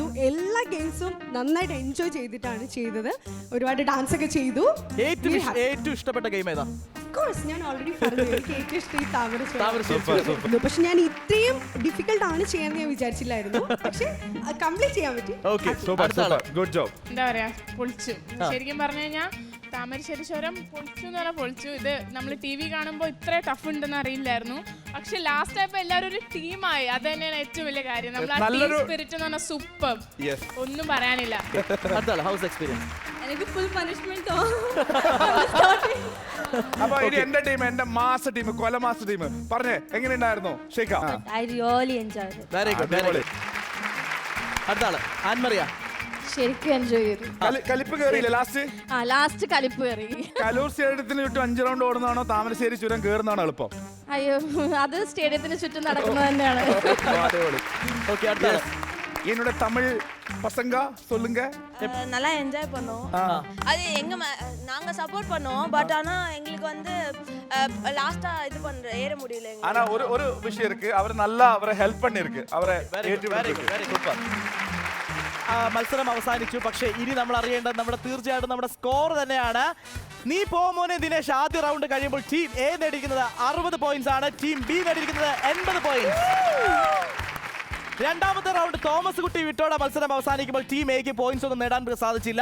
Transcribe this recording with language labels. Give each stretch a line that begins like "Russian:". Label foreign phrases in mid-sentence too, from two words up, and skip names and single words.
Malayalam: എല്ലാ ഗെയിംസും നന്നായിട്ട് എൻജോയ് ചെയ്തിട്ടാണ് ചെയ്തത്. ഒരുപാട് ഡാൻസ് ഒക്കെ ചെയ്തു. ഏറ്റവും ഇഷ്ടപ്പെട്ട ഗെയിം ഏതാ? ഞാൻ ഓൾറെഡി പറഞ്ഞു എനിക്ക് ഏറ്റവും ഇഷ്ടം ഈ താമരശ്ശേരി. പക്ഷെ ഞാൻ ഇത്രയും ഡിഫിക്കൽട്ട് ആണ് ചെയ്യാന്ന് ഞാൻ വിചാരിച്ചില്ലായിരുന്നു. പക്ഷെ കംപ്ലീറ്റ് ചെയ്യാൻ പറ്റി.
English: Good job.
Malayalam: എന്താ പറയാ, പൊളിച്ചു. ശരിക്കും പറഞ്ഞു കഴിഞ്ഞാൽ താമരശ്ശേരി ചുരം പൊളിച്ചു എന്ന് പറഞ്ഞാൽ പൊളിച്ചു. ഇത് നമ്മൾ ടി വി കാണുമ്പോൾ ഇത്ര ടഫ് ഉണ്ടെന്ന് അറിയില്ലായിരുന്നു. പക്ഷെ ലാസ്റ്റ് ആയപ്പോ എല്ലാവരും ഒരു ടീമായി. അത് തന്നെയാണ് ഏറ്റവും വലിയ കാര്യം. നമ്മൾ ആ
English: team spirit
Malayalam: എന്ന് പറഞ്ഞാൽ സൂപ്പർ. ഒന്നും പറയാനില്ല.
English: house experience
Malayalam: എനിക്ക്
English: full punishment
Malayalam: അപ്പൊ ഇനി എന്റെ ടീം, എന്റെ
English: mass team,
Malayalam: കൊലമാസ് ടീം പറഞ്ഞേ എങ്ങനെയുണ്ടായിരുന്നു ഷെയ്ഖ?
English: I really enjoyed it. very good, very good.
Malayalam: അടുത്ത ആള് ആൻമറിയ. ശരിക്കും എൻജോയ് ചെയ്തു. കലിപ്പ് കയറിയില്ലേ ലാസ്റ്റ്? ലാസ്റ്റ് കലിപ്പ് കയറി. കലൂർ സ്റ്റേഡിയത്തിന് ചുറ്റും 5 റൗണ്ട് ഓടുന്നതാണോ താമരശ്ശേരി ചുരം കയറുന്നതാണോ എളുപ്പം? അയ്യോ, അത് സ്റ്റേഡിയത്തിന് ചുറ്റും നടക്കുന്നത് തന്നെയാണ്. ഓക്കെ, അടുത്ത ആള്.
Tamil: என்னோட தமிழ் பசங்க சொல்லுங்க. நல்லா என்ஜாய் பண்ணோம். அது நாங்க சப்போர்ட் பண்ணோம், பட் ஆனா எங்களுக்கு வந்து லாஸ்டா இது ஏற முடியல. ஆனா ஒரு விஷயம் இருக்கு, அவர் நல்லா அவரை ஹெல்ப் பண்ணிருக்கு, அவரை
Malayalam: സൂപ്പർ. മത്സരം അവസാനിച്ചു. പക്ഷേ ഇനി നമ്മൾ അറിയേണ്ടത് നമ്മുടെ തീർച്ചയായിട്ടും നമ്മുടെ സ്കോർ തന്നെയാണ്. നീ പോമോനെ ദിനേശ് ആദ്യ റൗണ്ട് കഴിയുമ്പോൾ ടീം എ നേടിയിരിക്കുന്നത് 60 പോയിന്റ്സ് ആണ്, ടീം ബി നേടിയിരിക്കുന്നത് 80 പോയിന്റ്സ്. രണ്ടാമത്തെ റൗണ്ട് തോമസ് കുട്ടി വിട്ടോടെ മത്സരം അവസാനിക്കുമ്പോൾ ടീം എക്ക് പോയിന്റ്സ് ഒന്നും നേടാൻ സാധിച്ചില്ല.